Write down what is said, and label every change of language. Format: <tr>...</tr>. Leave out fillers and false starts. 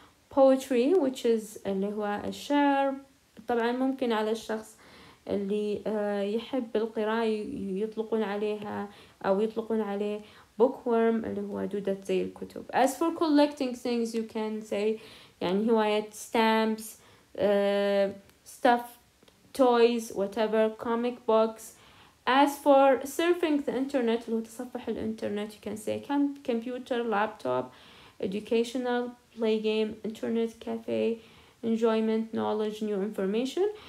<en>poetry which is اللي هو الشعر.</en> <ar>طبعا ممكن على الشخص اللي يحب القراءة يطلقون عليها أو يطلقون عليه bookworm اللي هو دودة زي الكتب.</ar> <en>As for collecting things, you can say</en> <ar>يعني هواية</ar> <en>stamps, stuff, toys, whatever, comic books. As for surfing the internet</en> <ar>اللي هو تصفح الانترنت,</ar> <en>you can say computer, laptop, educational, play game, internet cafe, enjoyment, knowledge, new information.</en>